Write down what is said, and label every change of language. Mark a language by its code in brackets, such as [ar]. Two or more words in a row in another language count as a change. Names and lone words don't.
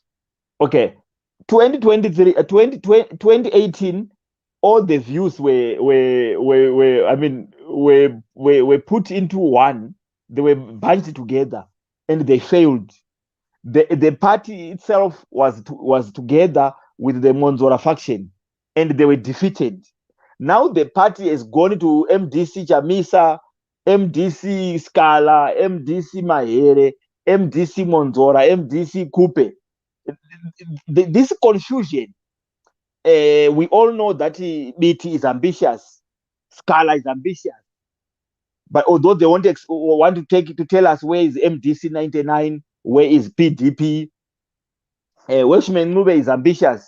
[en] Okay, 2018, all the views were put into one. They were bunched together, and they failed. The party itself was together with the Monzora faction, and they were defeated. Now the party has gone to MDC Chamisa, MDC Scala, MDC Mahere, MDC Monzora, MDC Coupe. This confusion, we all know that BT is ambitious, Scala is ambitious, but although they want to tell us where is MDC 99, where is PDP, Welshman Nube is ambitious.